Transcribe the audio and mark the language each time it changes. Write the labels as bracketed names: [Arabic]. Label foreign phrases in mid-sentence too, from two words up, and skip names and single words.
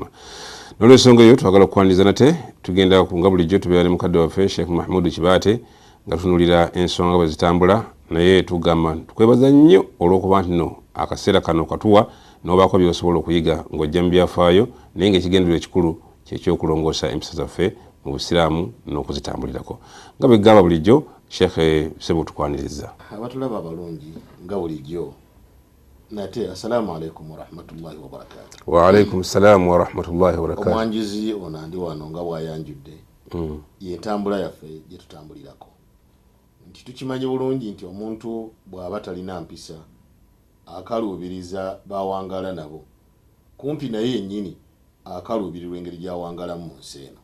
[Ganda] N'olw'ensonga eyo twagala okwaniriza nate tugenda nga bulijjo tubeera ne mukadde waffe Sheikh Mahmoud Kibaate nga tutunuulira ensonga bwe zitambula, naye tugamba tukwebaza nnyo olw'okuba nti nno akaseera kano katuwa n'obaako by'osobola okuyiga ng'ojja mu byafaayo, naye ng'ekigendererwa ekikulu ky'ekyokulongoosa empisa zaffe mu busiraamu n'okuzitambulirako. Nga bwe gamba bulijjo, Sheikh Sebo tukwaniriza. Abatulaba abalungi nga bulijjo nate [Arabic] السلام عليكم ورحمة الله وبركاته. وعليكم السلام ورحمة الله وبركاته. [Ganda] Omwanjuzi ono ndi wano nga bwayanjudde yentambula yaffe gye tutambulirako. Nti tukimanyi bulungi nti omuntu bw'aba talina mpisa akaluubiriza bawangala nabo, kumpi naye yennyini akaluubirirwa engeri gy'awangalamu mu nsi eno.